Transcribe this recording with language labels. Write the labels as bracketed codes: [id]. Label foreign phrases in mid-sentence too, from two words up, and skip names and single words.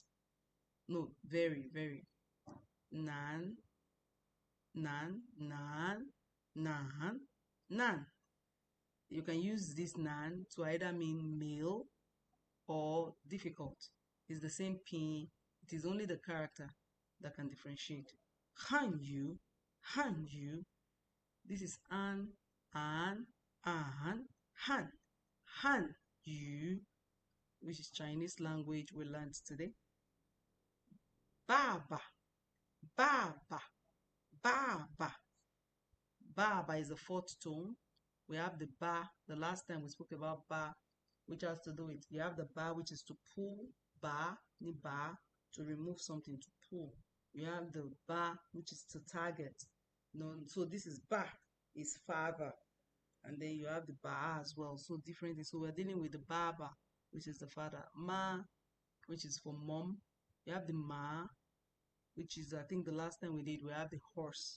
[en] No, very, very. [zh] Nan, nan, nan, nan, nan. [en] You can use this nan to either mean male or difficult. It's the same pin. It is only the character that can differentiate. [zh] Han you, han you. [en] This is an, [zh] han, han you, [en] which is Chinese language we learned today. [zh] Baba, baba, baba. [en] Baba is the 4th tone. We have the ba. The last time we spoke about ba, which has to do with, you have the ba, which is to pull, [zh] ba, ni ba, [en] to remove something, to pull. You have the ba, which is to target. No, so this is ba, is father. And then you have the ba as well. So different. So we're dealing with the baba, which is the father. Ma, which is for mom. You have the ma, which is, I think the last time we did, we have the horse.